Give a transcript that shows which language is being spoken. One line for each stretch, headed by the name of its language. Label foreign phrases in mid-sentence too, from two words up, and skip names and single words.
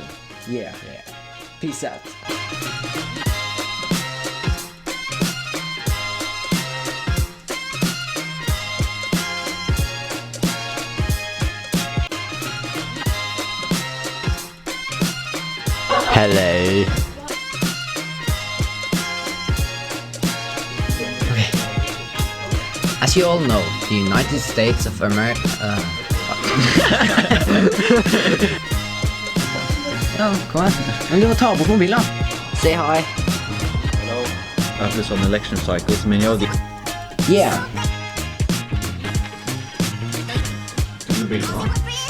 English: year. Peace out. Hello. Okay. As you all know, the United States of America.
Norwegian: Ja, kom igjen. Men du må ta bort mobilen, da.
English: Say hi. Hello. After some election cycles, many of the Yeah. big one.